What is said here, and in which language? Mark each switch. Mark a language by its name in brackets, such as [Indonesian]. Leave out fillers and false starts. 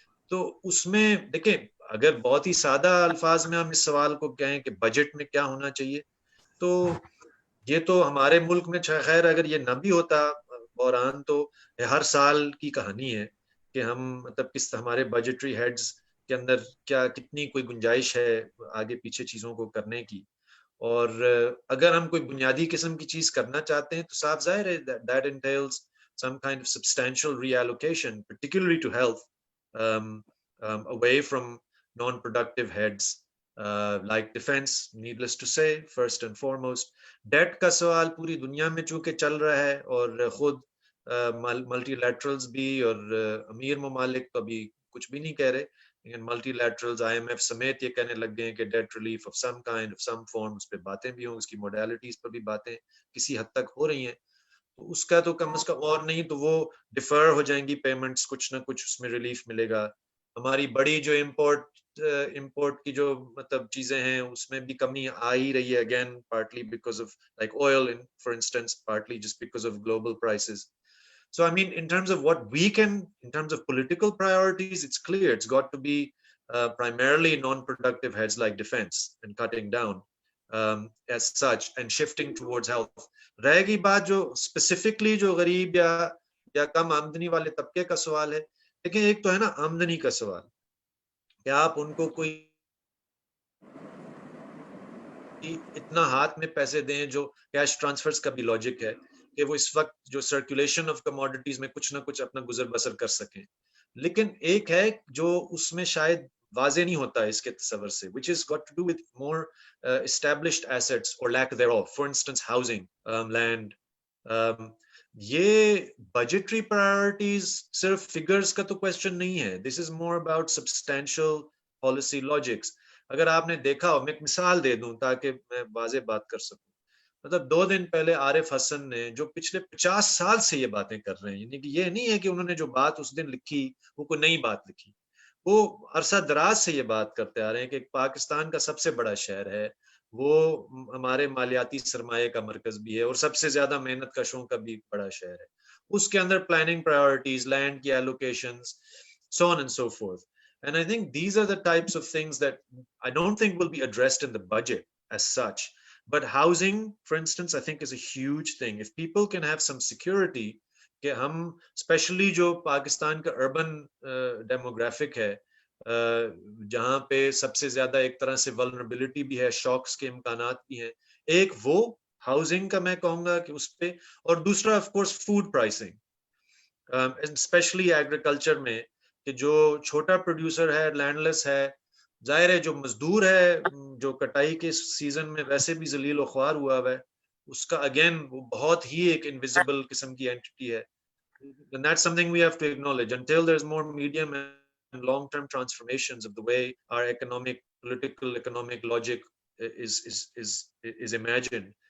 [Urdu] تو اس میں دیکھیں, اگر بہت ہی سادہ الفاظ میں ہم اس سوال کو کہیں کہ بجٹ میں کیا ہونا چاہیے, تو یہ تو ہمارے ملک میں خیر اگر یہ نہ بھی ہوتا بحران, تو ہر سال کی کہانی ہے کہ ہم مطلب ہمارے بجٹری ہیڈز کے اندر کتنی کوئی گنجائش ہے آگے پیچھے چیزوں کو کرنے کی. اور اگر ہم کوئی بنیادی قسم کی چیز کرنا چاہتے ہیں تو صاف ظاہر ہے [English] that entails some kind of substantial reallocation, particularly to health, away from non-productive heads like defense, needless to say, first and foremost. [Urdu] Date کا سوال پوری دنیا میں چونکہ چل رہا ہے, اور خود ملٹی لیٹرلز بھی اور امیر ممالک تو ابھی کچھ بھی نہیں کہہ رہے, لیکن ملٹی لیٹرلز IMF سمیت یہ کہنے لگ گئے ہیں کہ [English] that relief of some kind of some form, [Urdu] اس پہ باتیں بھی ہوں, اس کی موڈیلٹیز پر بھی باتیں کسی حد تک ہو رہی ہیں. تو اس کا تو کم از کم, اور نہیں تو وہ ڈیفر ہو جائیں گی پیمنٹس, کچھ نہ کچھ اس میں ریلیف ملے گا. ہماری بڑی جو امپورٹ کی جو مطلب چیزیں ہیں اس میں بھی کمی آ ہی رہی ہے, again [English] partly because of like oil for instance, partly just because of global prices. So I mean, in terms of what we can, in terms of political priorities, it's clear it's got to be primarily non-productive heads like defense and cutting down as such and shifting towards health. [Urdu] رہے گی بات جو specifically جو غریب یا کم آمدنی والے طبقے کا سوال ہے, لیکن ایک تو ہے نا آمدنی کا سوال کہ آپ ان کو کوئی اتنا ہاتھ میں پیسے دیں, جو کیش ٹرانسفرز کا بھی لاجک ہے کہ وہ اس وقت جو سرکولیشن آف کموڈیٹیز میں کچھ نہ کچھ اپنا گزر بسر کر سکیں. لیکن ایک ہے جو اس میں شاید واضح نہیں ہوتا اس کے تصور سے, [English] which is got to do with more established assets or lack thereof, for instance housing, land. [Urdu] یہ بجٹری پرائرٹیز صرف فگرز کا تو کوشچن نہیں ہے, [English] this is more about substantial policy logics. [Urdu] اگر آپ نے دیکھا ہو, میں ایک مثال دے دوں تاکہ میں واضح بات کر سکوں. مطلب 2 دن پہلے عارف حسن نے جو پچھلے 50 سال سے یہ باتیں کر رہے ہیں, یعنی کہ یہ نہیں ہے کہ انہوں نے جو بات اس دن لکھی وہ کوئی نئی بات لکھی, وہ عرصہ دراز سے یہ بات کرتے آ رہے ہیں کہ پاکستان کا سب سے بڑا شہر ہے, وہ ہمارے مالیاتی سرمایہ کا مرکز بھی ہے, اور سب سے زیادہ محنت کشوں کا بھی بڑا شہر ہے. اس کے اندر پلاننگ پرائورٹیز, لینڈ کی allocations, [English] so on and so forth. And I think these are the types of things that I don't think will be addressed in the budget as such. But housing, for instance, I think is a huge thing. If people can have some security, [Urdu] کہ ہم especially جو پاکستان کا urban demographic ہے, جہاں پہ سب سے زیادہ ایک طرح سے ولنربلٹی بھی ہے, شاکس کے امکانات بھی ہیں, ایک وہ ہاؤسنگ کا میں کہوں گا کہ اس پہ, اور دوسرا of course food pricing, especially agriculture میں, کہ جو چھوٹا پروڈیوسر ہے, لینڈ لیس ہے, ظاہر ہے جو مزدور ہے جو کٹائی کے سیزن میں ویسے بھی ذلیل و خوار ہوا ہے, اس کا اگین وہ بہت ہی ایک انویزیبل قسم کی اینٹی ہے. [English] And that's something we have to acknowledge until there's more medium and long-term transformations of the way our economic logic is imagined.